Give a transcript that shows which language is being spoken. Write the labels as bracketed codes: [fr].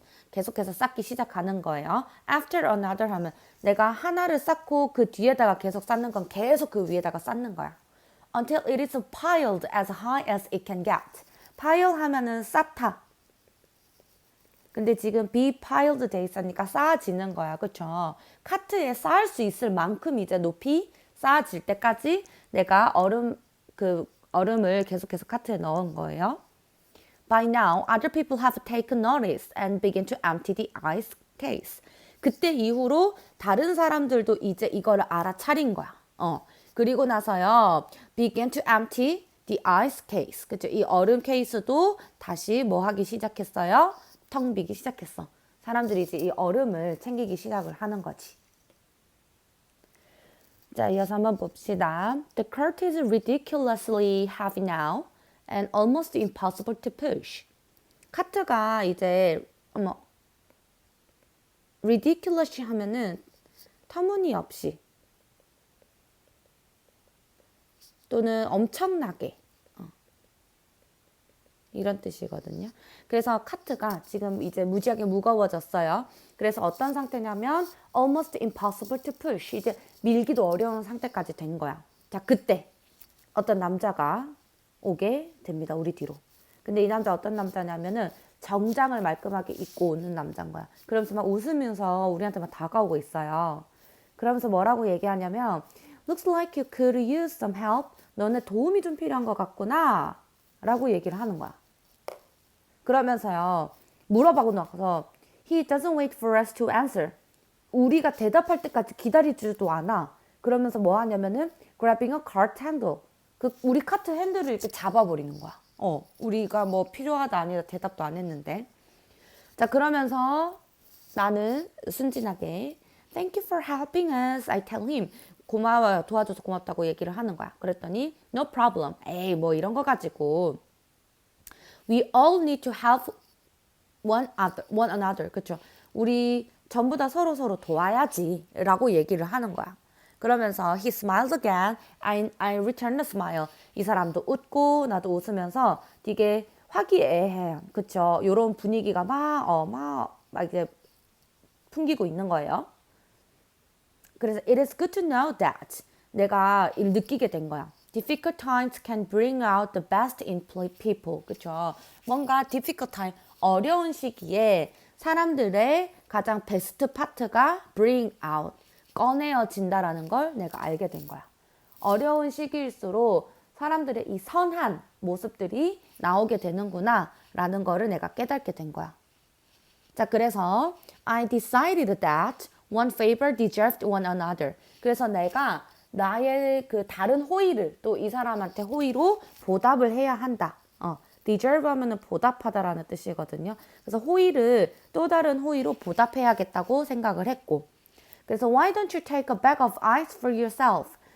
[ko] 계속해서 쌓기 시작하는 거예요. [en] After another [ko] 하면 내가 하나를 쌓고 그 뒤에다가 계속 쌓는 건 계속 그 위에다가 쌓는 거야. [en] Until it is piled as high as it can get. pile [ko] 하면은 쌓다. 근데 지금 be piled 돼 있으니까 쌓아지는 거야. 그쵸? 카트에 쌓을 수 있을 만큼 이제 높이 쌓아질 때까지 내가 얼음을 계속해서 카트에 넣은 거예요. [en] By now, other people have taken notice and begin to empty the ice case. [ko] 그때 이후로 다른 사람들도 이제 이거를 알아차린 거야. 그리고 나서요, [en] begin to empty the ice case. [ko] 그죠? 이 얼음 케이스도 다시 뭐 하기 시작했어요? 텅 비기 시작했어. 사람들이 이제 이 얼음을 챙기기 시작을 하는 거지. 자, 이어서 한번 봅시다. [en] The cart is ridiculously heavy now and almost impossible to push. [ko] 카트가 이제 ridiculous 하면은 터무니없이 또는 엄청나게 이런 뜻이거든요. 그래서 카트가 지금 이제 무지하게 무거워졌어요. 그래서 어떤 상태냐면 [en] almost impossible to push. [ko] 이제 밀기도 어려운 상태까지 된 거야. 자, 그때 어떤 남자가 오게 됩니다. 우리 뒤로. 근데 이 남자 어떤 남자냐면은 정장을 말끔하게 입고 오는 남자인 거야. 그러면서 막 웃으면서 우리한테 막 다가오고 있어요. 그러면서 뭐라고 얘기하냐면 [en] Looks like you could use some help. [ko] 너네 도움이 좀 필요한 것 같구나. 라고 얘기를 하는 거야. 그러면서요. 물어보고 나서 [en] He doesn't wait for us to answer. [ko] 우리가 대답할 때까지 기다리지도 않아. 그러면서 뭐 하냐면은 [en] grabbing a cart handle. [ko] 우리 카트 핸들을 이렇게 잡아버리는 거야. 우리가 뭐 필요하다 아니다 대답도 안 했는데. 자, 그러면서 나는 순진하게 [en] Thank you for helping us. I tell him. [ko] 고마워요. 도와줘서 고맙다고 얘기를 하는 거야. 그랬더니 [en] No problem. [ko] 에이 뭐 이런 거 가지고 [en] We all need to help one another. [ko] 그쵸? 우리 전부 다 서로 도와야지 라고 얘기를 하는 거야. 그러면서 [en] he smiled again. I returned a smile. [ko] 이 사람도 웃고 나도 웃으면서 되게 화기애애. 그쵸? 요런 분위기가 막 이제 풍기고 있는 거예요. 그래서 [en] it is good to know that [ko] 내가 느끼게 된 거야. [en] Difficult times can bring out the best in people. [ko] 그쵸? 뭔가 difficult time, 어려운 시기에 사람들의 가장 베스트 파트가 bring out, 꺼내어진다라는 걸 내가 알게 된 거야. 어려운 시기일수록 사람들의 이 선한 모습들이 나오게 되는구나 라는 거를 내가 깨닫게 된 거야. 자, 그래서 [en] I decided that one favor deserved one another. [ko] 그래서 내가 나의 그 다른 호의를 또 이 사람한테 호의로 보답을 해야 한다. deserve 하면은 보답하다라는 뜻이거든요. 그래서 호의를 또 다른 호의로 보답해야겠다고 생각을 했고. 그래서 [en] why don't you take a bag of ice for yourself?